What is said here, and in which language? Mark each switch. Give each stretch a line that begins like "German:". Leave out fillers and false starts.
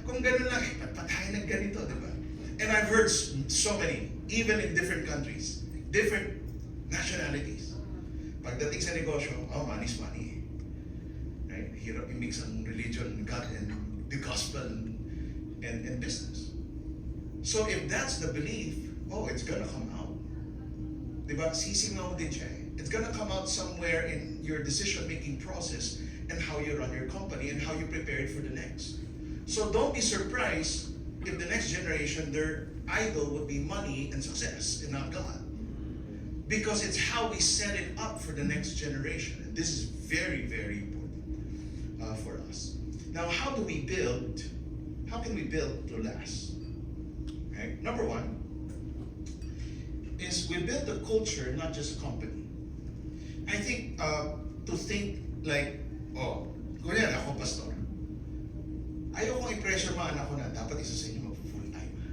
Filipino: Kung ganun lang, patay ng ganito, di ba?
English: And I've heard so many, even in different countries, different nationalities.
Filipino: Pagdating sa negosyo,
English: oh, money's money. Right?
Filipino: Hirap i-mix ang
English: religion, God, and the gospel, and business. So if that's the belief, oh, it's gonna come out.
Filipino: Diba? Sisingaw din siya.
English: It's gonna come out somewhere in your decision-making process and how you run your company and how you prepare it for the next. So don't be surprised if the next generation, their idol would be money and success and not God. Because it's how we set it up for the next generation. And this is very, very important for us. Now, how do we build? How can we build to last? Okay? Number 1 is we build a culture, not just a company. I think to think like, oh,
Filipino: kunyari ako
English: pastor.
Filipino: Ayaw kong i-pressure mga anak ko na dapat isa sa inyo mag-full time.